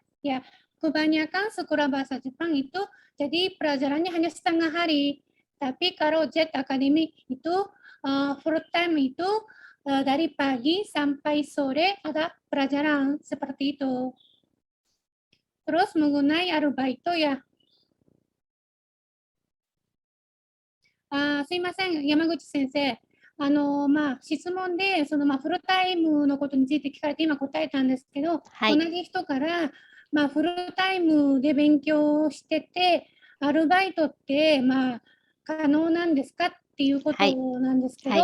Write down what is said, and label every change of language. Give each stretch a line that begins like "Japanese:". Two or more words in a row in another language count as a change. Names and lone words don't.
Indonesian: Ya, kebanyakan sekolah bahasa Jepang itu jadi pelajarannya hanya setengah hari. Tapi kalau JET Academy itu
English: full time
Indonesian: itu dari pagi sampai sore ada pelajaran seperti itu. Terus mengenai arubaito ya.
Japanese: すいません、山口先生。質問でフルタイムのことについて聞かれて今答えたんですけど、はい、同じ人から、フルタイムで勉強してて、アルバイトって、可能なんですかっていうことなんですけど、